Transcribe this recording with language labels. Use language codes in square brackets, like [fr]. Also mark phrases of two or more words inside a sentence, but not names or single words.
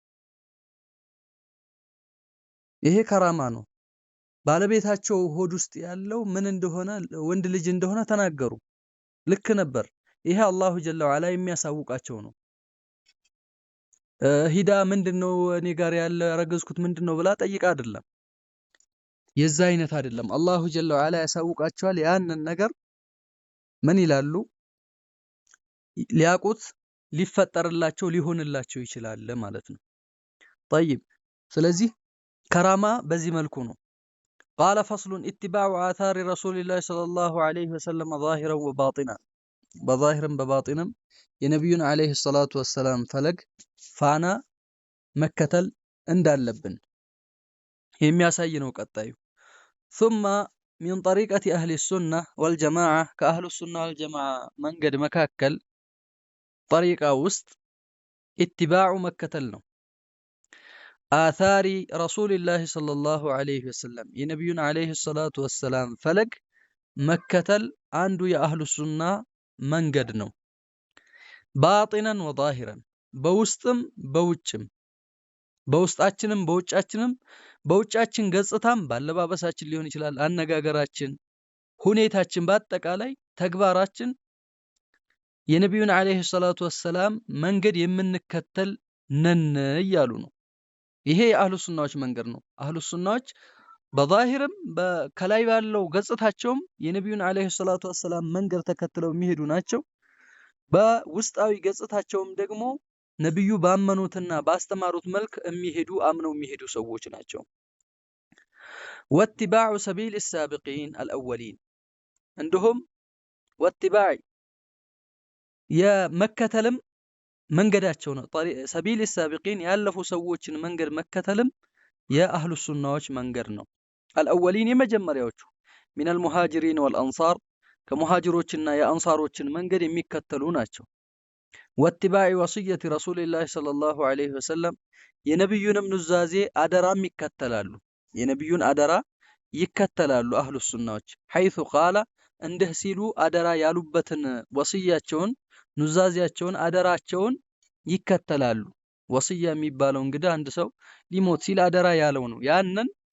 [am] ይሄ ከራማ ነው። ባለቤታቸው ሆድ ውስጥ ያለው ምን እንደሆነ ወንድ ልጅ እንደሆነ ተናገሩ። ልክ ነበር። ይሄ [ar] الله جل وعلا [am] የሚያሳውቃቸው ነው። ሂዳ ምንድነው እኔ ጋር ያለ ያረገዝኩት ምንድነው ብላ ጠይቃ አይደለም። የዛ አይነት አይደለም። [ar] الله جل وعلا [am] ያሳውቃቸዋል። ያንን ነገር ምን ይላሉ ሊያቁት ሊፈጠርላቸው ሊሆንላቸው ይችላል ማለት ነው። طيب ስለዚህ ከራማ በዚህ መልኩ ነው። [ar] قال فصل اتباع آثار رسول الله صلى الله عليه وسلم ظاهرا وباطنا بظاهرا بباطنا [am] የነብዩን [ar] عليه الصلاة والسلام [am] ፈለግ ፋና መከተል እንዳለብን የሚያሳይ ነው ቀጣዩ። [ar] ثم من طريقة أهل السنة والجماعة كأهل السنة والجماعة [am] መንገድ መካከል طريقة ውስጥ اتباع መከተል ነው። آثار [ar] رسول الله صلى الله عليه وسلم [am] የነብዩን [ar] عليه الصلاة والسلام [am] ፈለግ መከተል አንዱ የአህሉ ሱና መንገድ ነው። باطنا وظاهرا በውስጥም በውጭም በውስጣችንም በውጫችንም በውጫችን ገጽታም ባለባበሳችን ሊሆን ይችላል፣ አነጋገራችን፣ ሁኔታችን፣ በአጠቃላይ ተግባራችን የነብዩን [ar] عليه الصلاة والسلام [am] መንገድ የምንከተል ነን እያሉ ነው። ይሄ የአህሉ ሱናዎች መንገድ ነው። አህሉ ሱናዎች በዛሂርም ከላይ ባለው ገጽታቸውም የነብዩን [ar] عليه الصلاة والسلام [am] መንገድ ተከትለው የሚሄዱ ናቸው። በውስጣዊ ገጽታቸውም ደግሞ ነብዩ ባመኑትና ባስተማሩት መልክ የሚሄዱ አምነው የሚሄዱ ሰዎች ናቸው። [ar] واتباع سبيل السابقين الأولين [am] እንደሁም ወትባዕ የመከተልም መንገዳቸው ነው። ሰቢል السابقين ያለፉ ሰዎችን መንገድ መከተልም የአህሉ ሱናዎች መንገድ ነው። الأولين የመጀመሪያዎቹ [ar] من المهاجرين والأنصار [am] ከሙሃጅሮችና የአንሳሮችን መንገድ የሚከተሉ ናቸው። [ar] واتباع وصية رسول الله صلى الله عليه وسلم [am] የነብዩንም ኑዛዜ አደራም ይከተላሉ። የነብዩን አደራ ይከተላሉ አህሉ ሱናዎች [ar] حيث قال [am] እንዲህ ሲሉ አደራ ያሉበትን ወሲያቸውን ኑዛዜያቸውን አደራቸውን ይከተላሉ። ወሲያ የሚባለው እንግዲህ አንድ ሰው ሊሞት ሲል አደራ ያለው ነው። ያንን